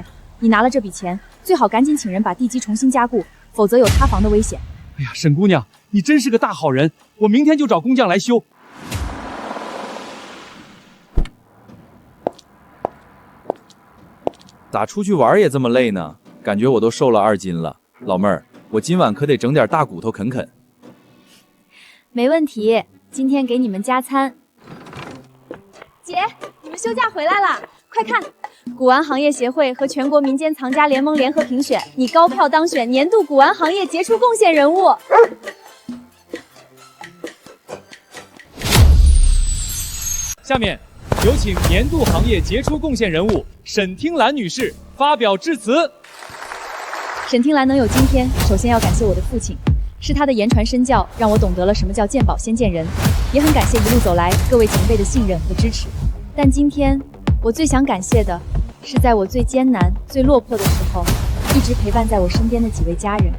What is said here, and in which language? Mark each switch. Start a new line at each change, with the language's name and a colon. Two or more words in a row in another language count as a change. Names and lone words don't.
Chinese: 你拿了這筆錢，最好趕緊請人把地基重新加固，否則有塌房的危險。哎呀，沈姑娘，你真是個大好人，我明天就找工匠來修。咋出去玩也這麼累呢？感覺我都瘦了2斤了。老妹兒，我今晚可得整點大骨頭啃啃。沒問題，今天給你們加餐。姐，你們休假回来了，快看！古玩行業協會和全國民間藏家聯盟聯合評選，你高票當選年度古玩行業傑出貢獻人物。下面有請年度行業傑出貢獻人物沈聽兰女士发表致辭。沈听兰能有今天，首先要感謝我的父親，是他的言傳身教，讓我懂得了什麼叫見寶先見人，也很感謝一路走來各位前輩的信任和支持。但今天，我最想感謝的是在我最艱難、最落魄的時候，一直陪伴在我身邊的幾位家人。